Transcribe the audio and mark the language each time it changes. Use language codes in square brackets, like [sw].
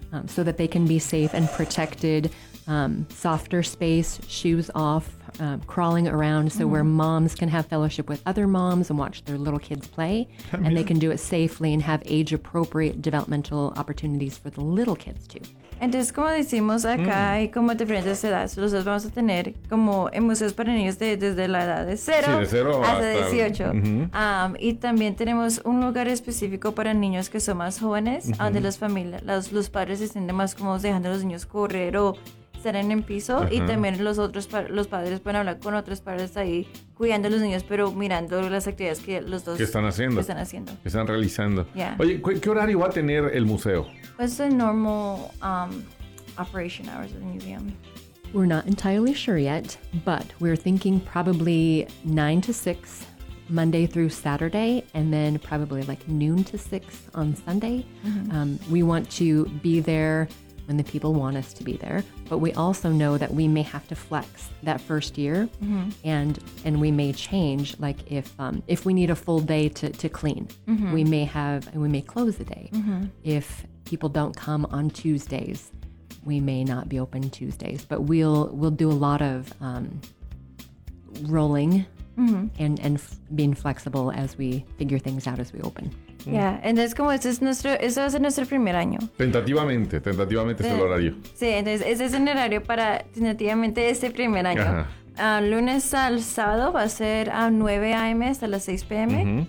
[en] So that they can be safe and protected, softer space, shoes off, crawling around, so where moms can have fellowship with other moms and watch their little kids play, and they can do it safely and have age-appropriate developmental opportunities for the little kids, too. [es] Entonces, como decimos acá, hay como diferentes edades. Nosotros vamos a tener como en museos para niños desde la edad de 0, sí, de 0 hasta 18. Uh-huh. Y también tenemos un lugar específico para niños que son más jóvenes, uh-huh. donde las familias, los padres se sienten más cómodos dejando a los niños correr o estar en el piso. Uh-huh. Y también los padres pueden hablar con otros padres ahí cuidando a los niños, pero mirando las actividades que los dos están haciendo. Que están realizando. [en] Yeah. [es] Oye, ¿qué horario va a tener el museo? [en] What's the normal operation hours of the museum? We're not entirely sure yet, but we're thinking probably 9 to 6 Monday through Saturday, and then probably like noon to 6 on Sunday. Mm-hmm. We want to be there when the people want us to be there, but we also know that we may have to flex that first year, mm-hmm. and we may change, like if we need a full day to clean, mm-hmm. we may close the day. Mm-hmm. If people don't come on Tuesdays, we may not be open Tuesdays, but we'll do a lot of rolling, mm-hmm. and being flexible as we figure things out as we open. Ya, yeah. [es] Entonces como ese va a ser nuestro primer año. Tentativamente es el horario. Sí, entonces ese es el horario para tentativamente este primer año. Lunes al sábado va a ser a 9 a.m. hasta las 6 p.m.